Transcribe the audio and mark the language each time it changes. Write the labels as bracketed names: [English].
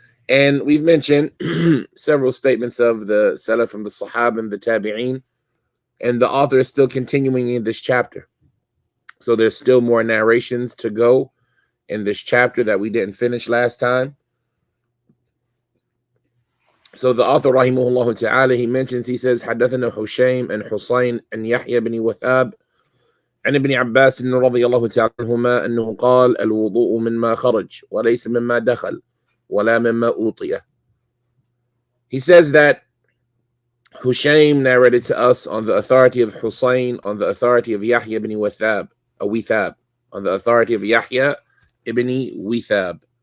[English] And we've mentioned several statements of the Salaf from the Sahaba and the Tabi'een, and the author is still continuing in this chapter. So there's still more narrations to go in this chapter that we didn't finish last time. So the author, rahimahullah ta'ala, he mentions, he says, [Arabic] حدثنا حشيم and Husayn and Yahya bin Wathab عن ابن عباس رضي الله تعالى عنهما أنه قال الوضوء مما خرج وليس مما دخل ولا مما أوطي. [English] He says that Hushaym narrated to us on the authority of Husayn, on the authority of Yahya ibn Wathab, on the authority of Yahya ibn Withab.